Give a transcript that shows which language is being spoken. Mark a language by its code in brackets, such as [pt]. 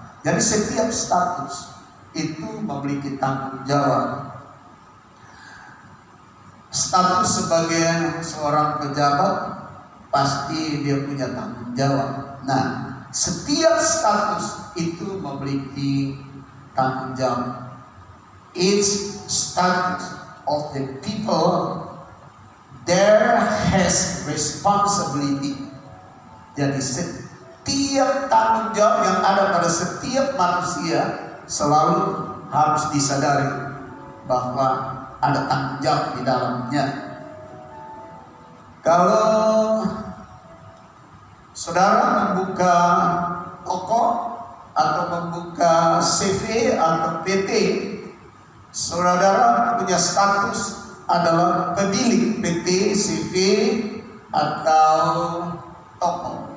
[id] Jadi setiap status itu memiliki tanggung jawab. Status sebagai seorang pejabat pasti dia punya tanggung jawab. Nah, setiap status itu memiliki tanggung jawab. [en] Each status of the people there has responsibility. [id] Jadi setiap tanggung jawab yang ada pada setiap manusia selalu harus disadari bahwa ada tanggung jawab di dalamnya. Kalau saudara membuka toko atau membuka CV atau PT, saudara punya status adalah pemilik PT, CV atau toko.